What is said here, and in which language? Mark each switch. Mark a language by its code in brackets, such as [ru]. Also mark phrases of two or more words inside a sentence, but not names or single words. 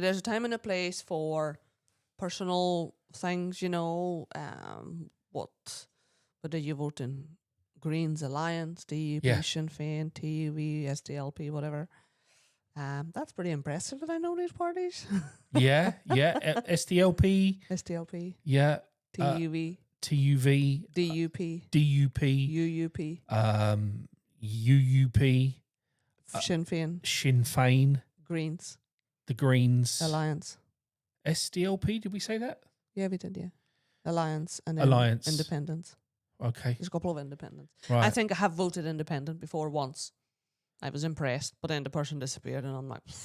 [en] There's a time and a place for personal things, you know. Whether you vote in Greens Alliance, DUP, Yeah. Sinn Féin, TUV, SDLP, whatever. That's pretty impressive that I know these parties. Yeah, SDLP, SDLP, yeah, TUV, TUV, DUP, DUP, UUP, UUP, Sinn Féin, Sinn Féin, Greens, the Greens, Alliance. SDLP. Did we say that? Yeah, we did, yeah. Alliance and then Alliance. Independence. Okay, There's a couple of independents. right. I think I have voted independent before once. I was impressed, but then the person disappeared and I'm like,